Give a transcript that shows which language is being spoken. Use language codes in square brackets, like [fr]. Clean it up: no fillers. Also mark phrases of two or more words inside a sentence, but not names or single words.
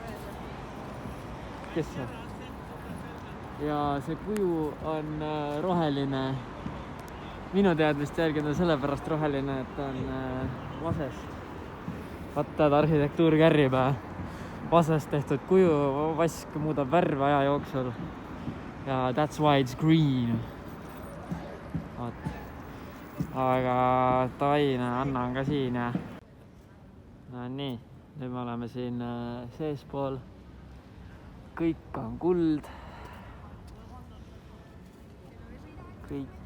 [et] Kes see? Ja see kuju on roheline. Minu teadmist järgi on sellepärast roheline, et ta on vasest. Vaata, et arhitektuur kärrib. Vasest tehtud kuju, vask muudab värve aja jooksul. [en] Ja that's why it's green. [et] Vaat. Aga Taine, Anna on ka siin ja... No nii, nüüd me oleme siin seespool. Kõik on kuld. Kõik.